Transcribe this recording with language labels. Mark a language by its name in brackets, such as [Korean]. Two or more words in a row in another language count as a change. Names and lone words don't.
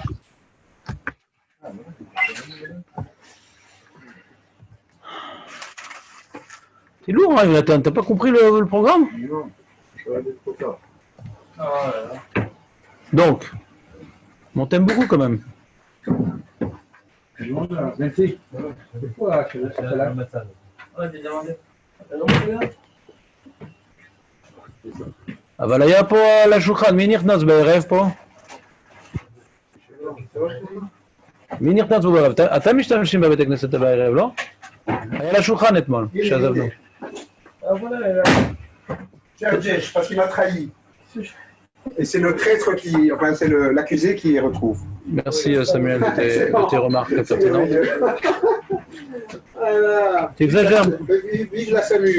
[French] C'est lourd, hein, Jonathan. T'as pas compris le programme? Non, je vais aller trop tard. Donc, on t'aime beaucoup quand même. Merci. [Hebrew] אבל היה פה על השולחן, מי נכנס בערב פה? מי נכנס פה בערב? אתם משתמשים בבית הכנסת בערב, לא? היה על השולחן אתמול, שעזבנו. [French] Cherche, parce qu'il m'a trahi. Et c'est le traître qui, enfin c'est l'accusé qui retrouve. Merci Samuel de tes remarques pertinentes. Tu exagères. Vive la SAMU.